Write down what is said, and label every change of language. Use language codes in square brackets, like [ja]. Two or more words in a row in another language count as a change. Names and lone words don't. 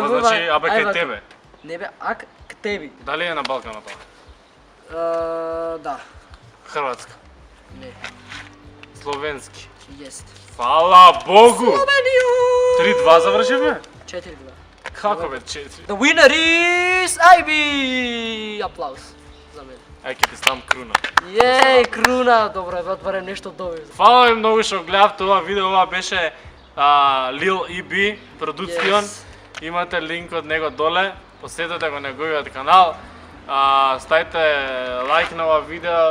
[mk] Ова значи абе кај тебе. Не бе, ак к теби. Дали е на Балканот тоа? Да. Хрватска. Не. Словенски. Јест. Фала Богу. Словенију! 3-2 завршивме? 4-2. Како бе 4? [en] The winner is IB! [mk] Аплауз за мене. Ај ќе ти ставам круна. Јеј, круна, добро е, барем нешто добро. Фала ви многу што гледавте ова видео, ова беше Lil EB продукцион. [en] Yes. [mk] Имате линк од него доле, посетете го неговиот канал. Ставите лайк на ова видео